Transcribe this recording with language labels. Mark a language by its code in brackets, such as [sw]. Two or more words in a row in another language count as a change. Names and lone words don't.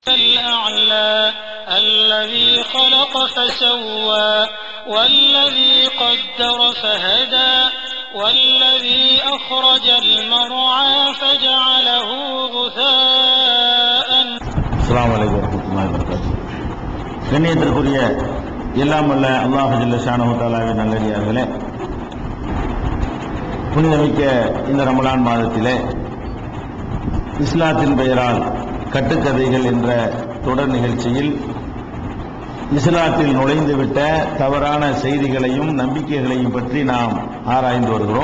[ar] الأعلى الذي خلق فسوى والذي قدر فهدى والذي أخرج المرعى فجعله غثاء. السلام عليكم ورحمة الله وبركاته. [ta] கண்ணியத்திற்குரிய எல்லாம் வல்ல அல்லாஹ் [ar] جل شأنه [ta] தஆலாவின் நல்லடியார்களே, புனிதமிக்க இந்த ரமலான் மாதத்திலே இஸ்லாத்தின் பெயரால் கட்டுக்கதைகள் என்ற தொடர் நிகழ்ச்சியில் இஸ்லாத்தில் நுழைந்துவிட்ட தவறான செய்திகளையும் நம்பிக்கைகளையும் பற்றி நாம் ஆராய்ந்து வருகிறோம்.